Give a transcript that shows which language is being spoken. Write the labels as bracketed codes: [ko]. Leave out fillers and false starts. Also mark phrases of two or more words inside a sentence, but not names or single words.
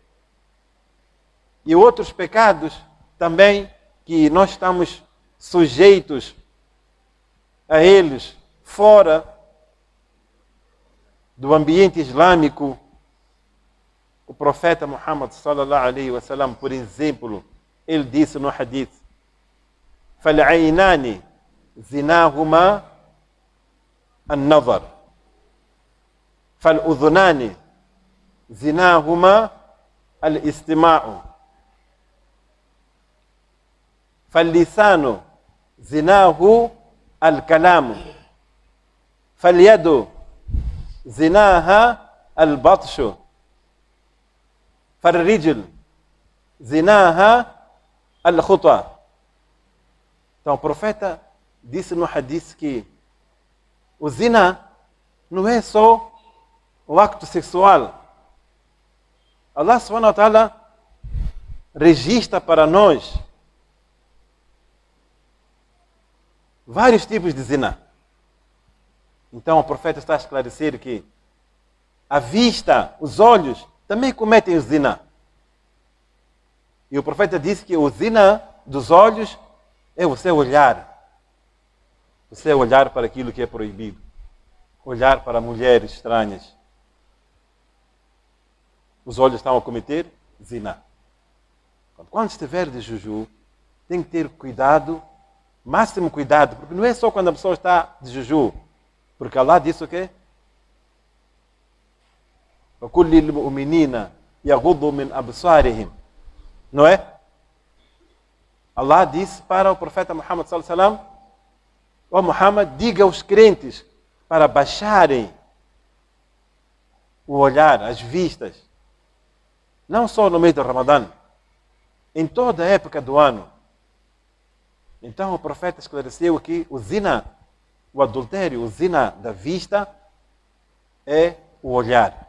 [pt] E outros pecados também que nós estamos sujeitos a eles fora do ambiente islâmico. O profeta Muhammad [ar] صلى الله عليه وسلم, [pt] por exemplo, ele disse no hadith: [ar] "فالعينان زناهما النظر فالأذنان زناهما الاستماع فاللسان زناه الكلام فاليد زناها البطش فالرجل زناها الخطى. [pt] Então o profeta disse no hadith que o zina não é só o acto sexual. Allah [ar] سبحانه وتعالى [pt] registra para nós vários tipos de zina. Então o profeta está a esclarecer que a vista, os olhos, também cometem o zina. E o profeta disse que o zina dos olhos é você olhar. Você olhar para aquilo que é proibido. Olhar para mulheres estranhas. Os olhos estão a cometer zina. Quando estiver de juju, tem que ter cuidado, máximo cuidado, porque não é só quando a pessoa está de juju. Porque Allah disse o quê? [ar] وَكُلِّ الْمُؤْمِنِينَ يَغُضُّوا مِنْ أَبْصَارِهِمْ. [pt] Não é? Allah disse para o profeta Muhammad [ar] صلى الله عليه وسلم: [pt] ó Muhammad, diga aos crentes para baixarem o olhar, as vistas, não só no mês do Ramadã, em toda a época do ano. Então o profeta esclareceu que o zina, o adultério, o zina da vista é o olhar.